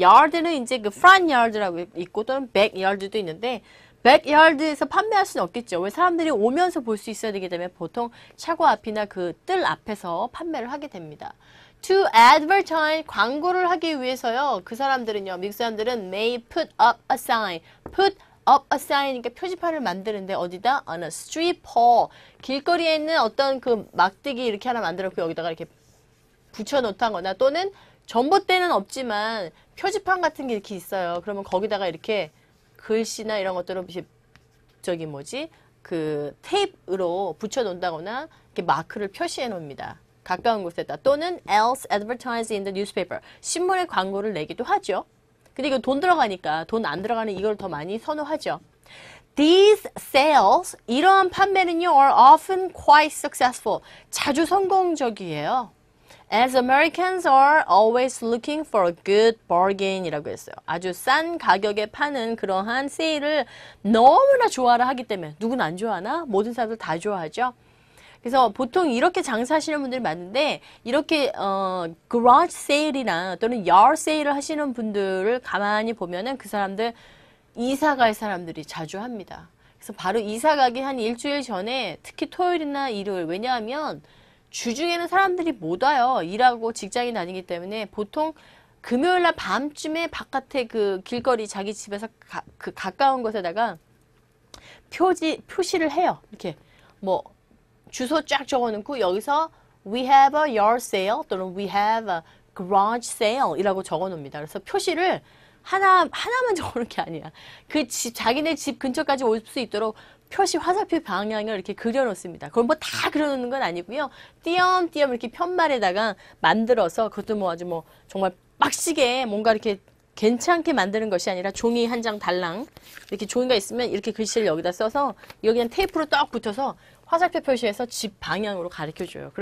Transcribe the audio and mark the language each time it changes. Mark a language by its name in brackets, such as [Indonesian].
[Korean] yard는 이제 그 front yard라고 있고 또는 back yard도 있는데 백야드에서 판매할 수는 없겠죠. 왜 사람들이 오면서 볼 수 있어야 되기 때문에 보통 차고 앞이나 그 뜰 앞에서 판매를 하게 됩니다. [English] To advertise, [Korean] 광고를 하기 위해서요. 그 사람들은요. 미국 사람들은 [English] may put up a sign. [Korean] put up a sign 이니까 표지판을 만드는데 어디다? [English] on a street pole. [Korean] 길거리에 있는 어떤 그 막대기 이렇게 하나 만들었고 여기다가 이렇게 붙여놓다거나 또는 전봇대는 없지만 표지판 같은 게 이렇게 있어요. 그러면 거기다가 이렇게 글씨나 이런 것들을 저기 뭐지? 그 테이프로 붙여 놓는다거나 이렇게 마크를 표시해 놓습니다. 가까운 곳에다. 또는 [English] else advertise in the newspaper. [Korean] 신문에 광고를 내기도 하죠. 근데 이거 돈 들어가니까 돈 안 들어가는 이걸 더 많이 선호하죠. [English] These sales, [Korean] 이러한 판매는요, [English] are often quite successful. [Korean] 자주 성공적이에요. [English] As Americans are always looking for a good bargain [Korean] 이라고 했어요. 아주 싼 가격에 파는 그러한 세일을 너무나 좋아라 하기 때문에 누구는 안 좋아하나? 모든 사람들 다 좋아하죠. 그래서 보통 이렇게 장사하시는 분들이 많은데 이렇게 garage 세일이나 또는 yard 세일을 하시는 분들을 가만히 보면은 그 사람들 이사 갈 사람들이 자주 합니다. 그래서 바로 이사 가기 한 일주일 전에 특히 토요일이나 일요일 왜냐하면 주중에는 사람들이 못 와요. 일하고 직장인 다니기 때문에 보통 금요일날 밤쯤에 바깥에 그 길거리 자기 집에서 그 가까운 곳에다가 표시를 해요. 이렇게 뭐 주소 쫙 적어놓고 여기서 [English] we have a yard sale [Korean] 또는 [English] we have a garage sale [Korean] 이라고 적어놓습니다. 그래서 표시를 하나만 적어놓은 게 아니야. 그 집, 자기네 집 근처까지 올 수 있도록 표시 화살표 방향을 이렇게 그려놓습니다. 그럼 뭐 다 그려놓는 건 아니고요. 띄엄띄엄 이렇게 편말에다가 만들어서 그것도 뭐 아주 뭐 정말 빡시게 뭔가 이렇게 괜찮게 만드는 것이 아니라 종이 한 장 달랑 이렇게 종이가 있으면 이렇게 글씨를 여기다 써서 여기 그냥 테이프로 딱 붙여서 화살표 표시해서 집 방향으로 가르쳐줘요.